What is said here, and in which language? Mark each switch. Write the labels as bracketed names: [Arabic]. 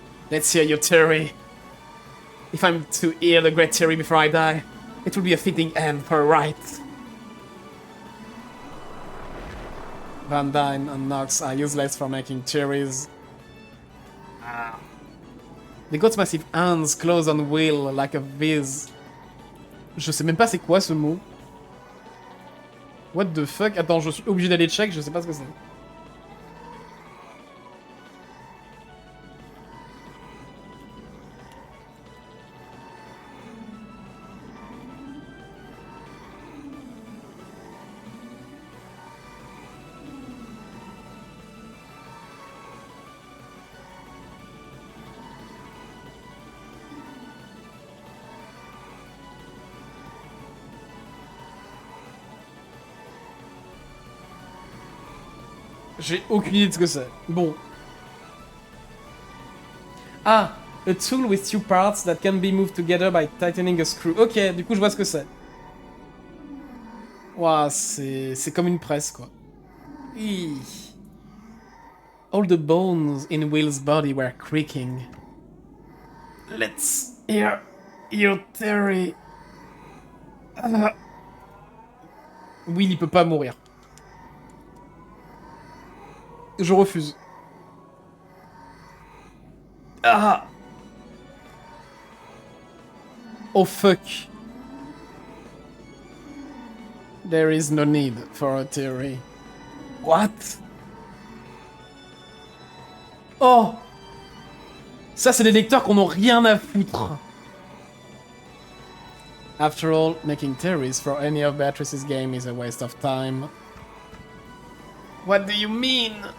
[English] Let's hear your theory. If I'm to hear the great theory before I die, it will be a fitting end for a rite. Van Dyne and Nox are useless for making theories. The goat's massive hands closed on Will like a viz. [French] Je sais même pas c'est quoi ce mot. [English] What the fuck? [French] Attends, je suis obligé d'aller check, je sais pas ce que c'est. J'ai aucune idée de ce que c'est. Bon. [English] Ah, a tool with two parts that can be moved together by tightening a screw. [French] Ok, du coup je vois ce que c'est. Ouah, c'est comme une presse quoi. [English] Hi. All the bones in Will's body were creaking. Let's hear your theory. [French] Will il peut pas mourir. Je refuse. Ah! [English] Oh fuck. There is no need for a theory. What? Oh! [French] Ça, c'est des lecteurs qu'on n'a rien à foutre. [English] After all, making theories for any of Beatrice's game is a waste of time. What do you mean?